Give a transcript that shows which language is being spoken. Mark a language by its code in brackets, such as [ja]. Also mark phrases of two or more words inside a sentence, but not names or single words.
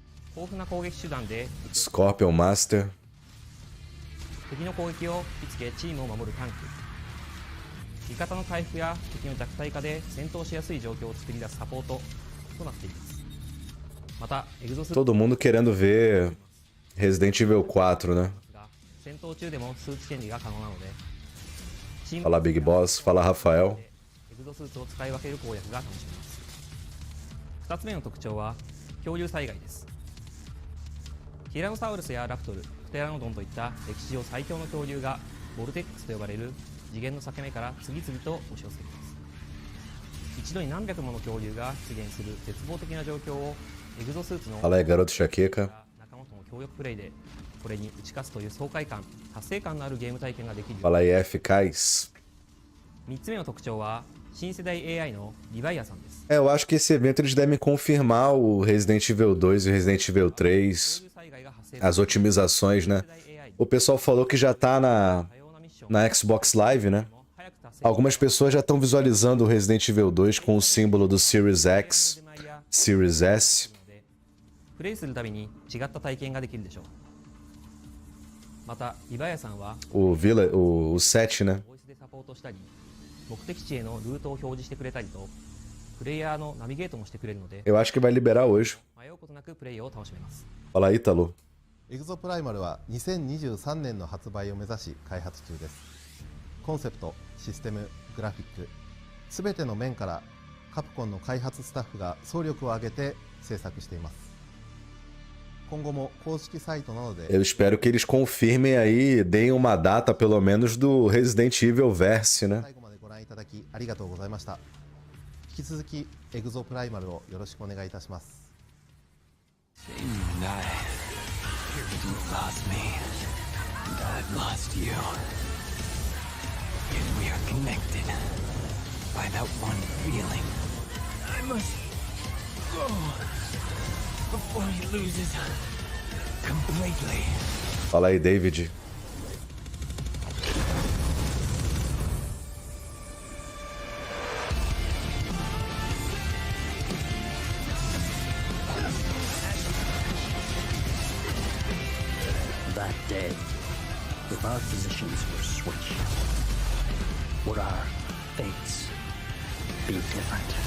[ja] 豊富な攻撃手段で Scorpion Master. 敵の攻撃を引きつけチームを守るタンク、味方の回復や敵の弱体化で戦闘しやすい状況を作り出すサポートとなっています。またエグゾス [pt] Todo mundo querendo ver Resident Evil 4, né? [ja] 戦闘中でもスーツチェンジが可能なので、チーム [pt] Fala Big Boss, fala Rafael. [ja] エグゾスーツを使い分ける攻略が楽しめます。2つ目の特徴は恐竜災害です。ティラノサウルスやラプトル、プテラノドンといった歴史上最強の恐竜がボルテックスと呼ばれる次元の裂け目から次々と押し寄せています。一度に何百もの恐竜が出現する絶望的な状況をエグゾスーツの [pt] Fala aí, garoto Chaqueca. [ja] 仲間との協力プレイでこれに打ち勝つという爽快感、達成感のあるゲーム体験ができる。 [pt] Fala aí, eficaz. [ja] 3 つ目の特徴は新世代 AI のリヴァイアさんです。 [pt] Eu acho que esse evento eles devem confirmar o Resident Evil 2 e o Resident Evil 3, as otimizações, né? O pessoal falou que já tá na Xbox Live, né? Algumas pessoas já estão visualizando o Resident Evil 2 com o símbolo do Series X, Series S. [ja] プレイするたびに違った体験ができるでしょう。またリヴァイアさんは [pt] O 7, né? [ja] ボイスでサポートしたり、目的地へのルートを表示してくれたりと、プレイヤーのナビゲートもしてくれるので、 [pt] Eu acho que vai liberar hoje. [ja] 迷うことなくプレイを楽しめます。 [pt] Fala aí, Ítalo. [ja] エグゾプライマルは2023年の発売を目指し開発中です。コンセプト、システム、グラフィック、すべての面からカプコンの開発スタッフが総力を挙げて制作しています。今後も公式サイトなどで [pt] Eu espero que eles confirmem aí, deem uma data pelo menos do Resident Evil Verse, né? [ja] 最後までご覧いただきありがとうございました。引き続きエグゾプライマルをよろしくお願いいたします。 [en] You lost me, and I've lost you. Yet we are connected by that one feeling. I must go before he loses completely. [pt] Fala aí, David. [en] That day, if our positions were switched, would our fates be different?